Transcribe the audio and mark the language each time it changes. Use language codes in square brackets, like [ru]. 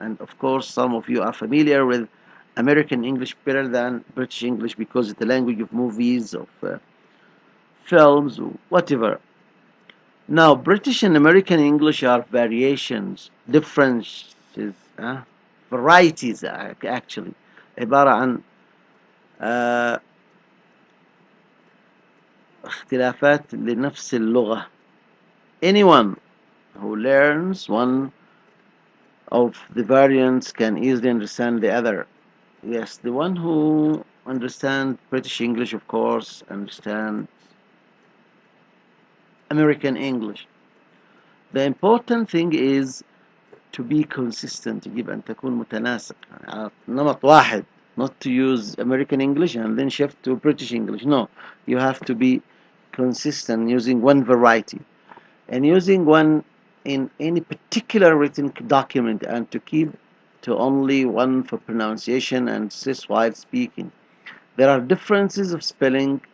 [en] And of course, some of you are familiar with American English better than British English because it's the language of movies, of films, or whatever. Now, British and American English are variations, differences, varieties actually. [ar] عبارة عن اختلافات لنفس اللغة. [en] Anyone who learns one of the variants can easily understand the other. Yes, the one who understands British English, of course, understands American English. The important thing is to be consistent. [ar] يجب أن تكون متناسق على نمط واحد. [en] Not to use American English and then shift to British English. No, you have to be consistent using one variety and using one in any particular written document, and to keep to only one for pronunciation and stress while speaking. There are differences of spelling